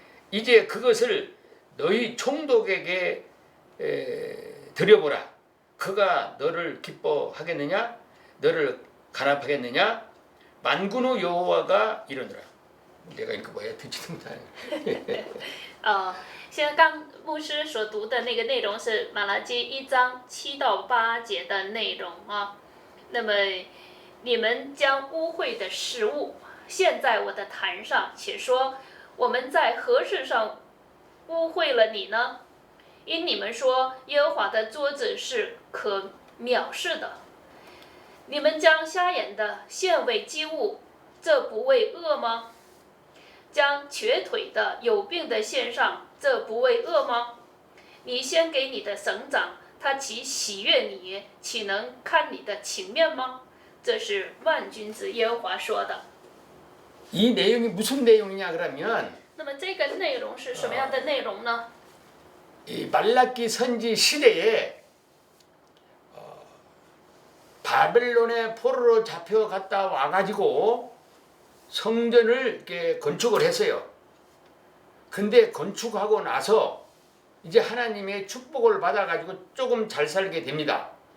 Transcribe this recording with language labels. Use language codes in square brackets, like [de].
[ko] 이제 그것을 너희 총독에게 드려보라. 그가 너를 기뻐하겠느냐? 너를 간합하겠느냐? 만군의 여호와가 이르노라. 내가 이거 뭐야 듣지도 못하네. [zh] 现在刚牧师所读的那个内容是马拉基1章7到8节的内容啊。那么你们将污秽的食物献在我的坛上，且说我们在何事上污秽了你呢？因你们说耶和华的桌子是可藐视的。你们将瞎眼的献为祭物，这不为恶吗？将瘸腿的、有病的献上，这不为恶吗？你先给你的省长，他岂喜悦你，岂能看你的情面吗？这是万军之耶和华说的。 [ko] 이 내용이 무슨 내용이냐 그러면 [zh] 那么这个内容是什么样的内容呢？ [ko] 이 말라기 선지 시대에 바벨론의 포로로 잡혀갔다 와가지고 성전을 이렇게 건축을 했어요. 근데 건축하고 나서 이제 하나님의 축복을 받아가지고 조금 잘 살게 됩니다.